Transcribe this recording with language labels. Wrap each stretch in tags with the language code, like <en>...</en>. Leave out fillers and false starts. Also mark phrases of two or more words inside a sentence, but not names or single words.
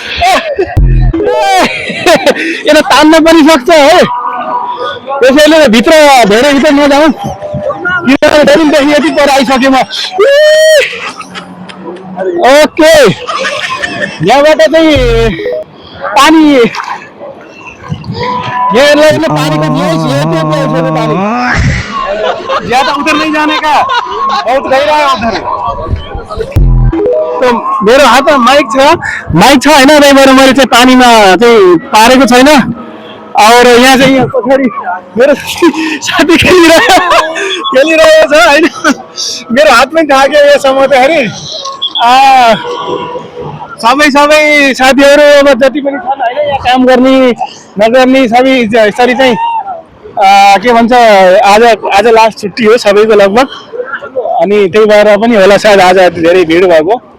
<ne>यसलाई तान्न पनि सक्छ है त्यसैले भित्र धेरै भित्र नजाउँ किनभने यति पर आइसकेँ म ओके यहाँबाट चाहिँ</ne> <hi>पानी पानी का पानी ज्यादा उधर नहीं जाने का बहुत गहरा है उधर</hi> <ne>तो मेरो हातमा माइक छ हैन त्यहीबाट मैले चाहिँ पानीमा चाहिँ पारेको छैन और यहाँ चाहिँ यहाँ पछाडि मेरो साथी खेलिरहेको छ हैन मेरो हातमै थाक्यो यो समाउँदाखेरि सबै साथीहरू अब जति पनि छन् हैन यहाँ काम गर्ने नगर्ने सबै यसरी चाहिँ के भन्छ आज लास्ट छुट्टी हो सबैको लगभग अनि त्यही भएर पनि होला सायद आज धेरै भिड भएको</ne>